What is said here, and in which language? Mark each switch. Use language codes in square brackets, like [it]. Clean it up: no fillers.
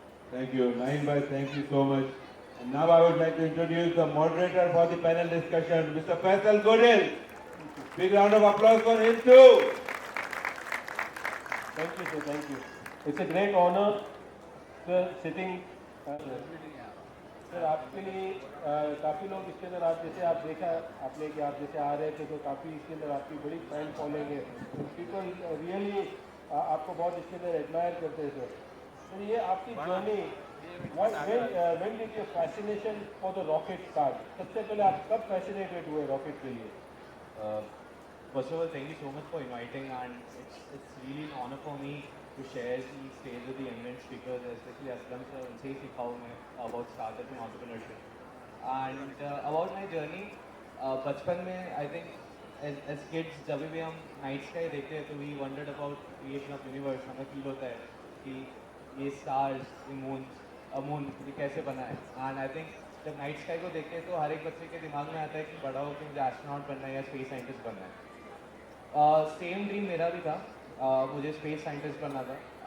[en] Thank you. Nain bhai, thank you so much. And now I would like to introduce the moderator for the panel discussion, Mr. Faisal Godel. Big round of applause for him too. Thank you, sir. Thank you. It's a great honor, sir, sitting. [hi] Sir आपके लिए काफ़ी लोग इसके अंदर आप जैसे आप देखा आपने कि आप जैसे आ रहे थे तो काफ़ी इसके अंदर आपकी बड़ी फैन फॉलोइंग है. पीपल रियली आपको बहुत इसके अंदर एडमायर करते हैं सर. तो ये आपकी journey [en] When did your fascination for the rocket start? [hi] सबसे पहले आप कब फैसिनेटेड हुए रॉकेट के लिए? [en] First of all, thank you so much for inviting, and it's really an honor for me to share the stage with the eminent speakers, especially Aslam sir, [hi] उनसे ही सीखा हूँ मैं [en] about startup and entrepreneurship. And about my journey, [hi] बचपन में [en] I think as kids [hi] जब भी हम night sky देखते हैं तो [en] we wondered about creation of universe. [hi] हमें फील होता है कि ये stars, ये मून ये कैसे बना है. [en] And I think [hi] जब नाइट स्काई को देखते हैं तो हर एक बच्चे के दिमाग में आता है कि बड़ा होकर मुझे एस्ट्रोनॉट बनना है या स्पेस साइंटिस्ट बनना है. सेम ड्रीम मेरा भी था. मुझे स्पेस साइंटिस्ट बनना था.